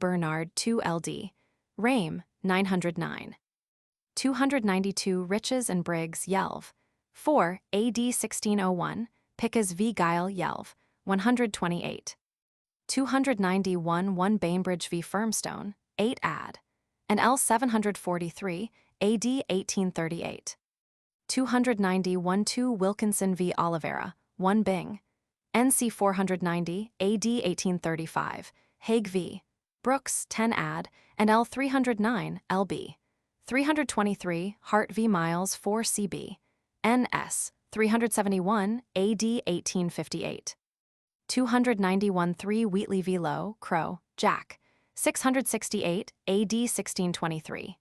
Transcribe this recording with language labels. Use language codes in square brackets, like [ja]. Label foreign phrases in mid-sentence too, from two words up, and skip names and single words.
[en] Bernard 2 LD. Rame, 909. 292 Riches and Briggs Yelv. 4 AD 1601, Picas v. Guile Yelv. 128. 291 1 Bainbridge v. Firmstone, 8 ad. And L 743, AD 1838. 291 2 Wilkinson v. Oliveira, 1 Bing. NC 490, AD 1835, Hague v. Brooks, 10 ad, and L 309, LB. 323 Hart v. Miles, 4 CB. NS 371, AD 1858. 291 3 Wheatley v. Lowe, Crow, Jack. 668, AD 1623.